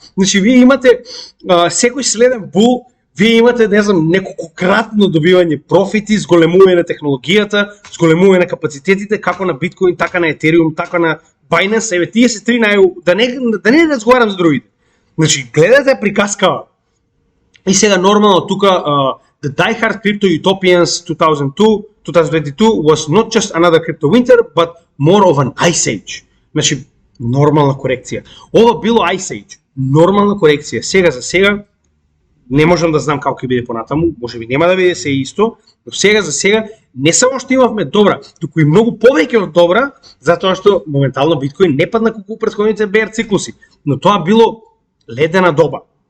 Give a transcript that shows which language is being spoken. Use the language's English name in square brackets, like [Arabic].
[Macedonian] Значи вие имате секој следен бул, вие имате, не знам, неколкократно добивање профити, зголемување на технологијата, зголемување на капацитетите како на Bitcoin, така на Ethereum, така на Binance, еве тие се три да не разговарам за другите. Значи гледате приказкава. И сега нормално тука [English] The Die-Hard Crypto Utopians 2022 was not just another crypto winter, but more of an ice age. [Macedonian] Значи нормална корекција. Ова било ice age, нормална корекција. Сега за сега не можам да знам како ќе биде понатаму, можеби нема да биде се исто, но сега за сега не само што имавме добра, туку и многу повеќе од добра, затоа што моментално биткоин не падна колку претходните бер циклуси, но тоа било ледена доба.